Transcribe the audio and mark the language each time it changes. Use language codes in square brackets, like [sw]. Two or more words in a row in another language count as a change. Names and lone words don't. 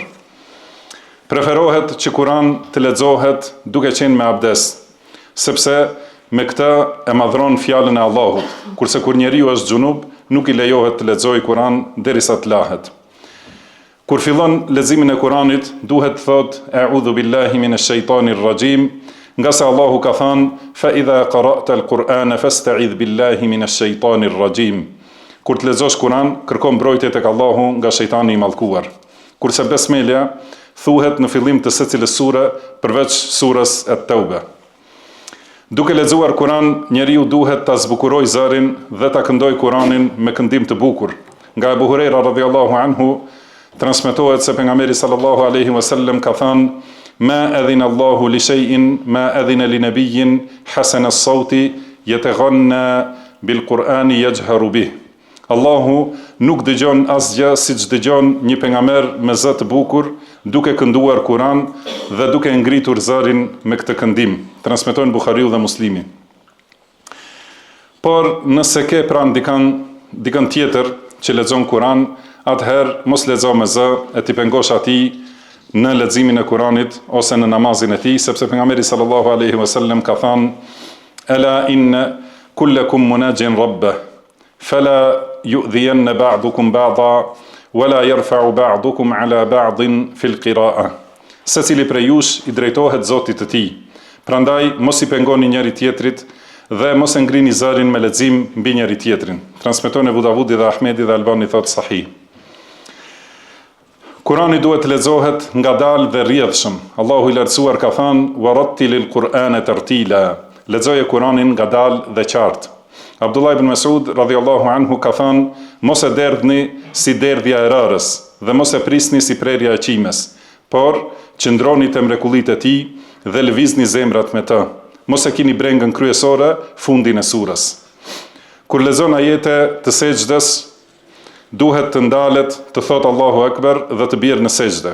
[sq] Preferohet që Kuran të lexohet duke qenë me abdes, sepse me këtë e madhron fjalën e Allahut, kurse kur njeriu është xhunub, nuk i lejohet të lexojë Kuran derisa të lahet. Kur fillon leximin e Kuranit, duhet të thotë [ar] أعوذ بالله من الشيطان الرجيم, [sq] nga se Allahu ka thënë [ar] فإذا قرأت القرآن فاستعذ بالله من الشيطان الرجيم. [sq] Kur të lexosh Kur'an, kërko mbrojtje tek Allahu nga shejtani i mallkuar. Kurse besmelja thuhet në fillim të secilës sure përveç surës At-Tauba. Duke lexuar Kur'an, njeriu duhet ta zbukurojë zërin dhe ta këndojë Kur'anin me këndim të bukur. [ar] Nga Abu Huraira رضي الله عنه [sq] transmetohet se pejgamberi [ar] صلى الله عليه وسلم [sq] ka thënë: [ar] "ما أذن الله لشيء ما أذن لنبي حسن الصوت يتغنى بالقرآن يجهر به." [sq] Allahu nuk dëgjon asgjë siç dëgjon një pejgamber me zë të bukur, duke kënduar Kur'an dhe duke ngritur zërin me këtë këndim. Transmetojnë Buhariu dhe Muslimi. Por nëse ke pranë dikën tjetër që lexon Kur'an, atëherë mos lexo me zë e ti pengosh atij në leximin e Kur'anit ose në namazin e tij, sepse pejgamberi [ar] صلى الله عليه وسلم [sq] ka thënë: [ar] "ألا إن كلكم مناج ربه فلا يؤذين بعضكم بعضا ولا يرفع بعضكم على بعض في القراءة." [sq] Secili prej jush i drejtohet Zotit të tij. Prandaj mos i pengoni njëri tjetrit dhe mos e ngrini zërin me lexim mbi njëri tjetrin. Transmeton Abu Davudi dhe Ahmedi dhe Albani thotë sahih. Kurani duhet të lexohet ngadalë dhe rrjedhshëm. Allahu i lartësuar ka thënë: [ar] "ورتل القرآن ترتيلا." [sq] Lexoje Kuranin ngadalë dhe qartë. Abdullah ibn Mas'ud [ar] رضي الله عنه [sq] ka thënë: mos e derdhni si derdhja e rërës dhe mos e prisni si prerja e qimes, por qëndroni te mrekullitë e tij dhe lëvizni zemrat me të. Mos e kini brengën kryesore, fundin e surës. Kur lexon ajete të sejdës, duhet të ndalet, të thotë [ar] الله أكبر [sq] dhe të bjerë në sejdë.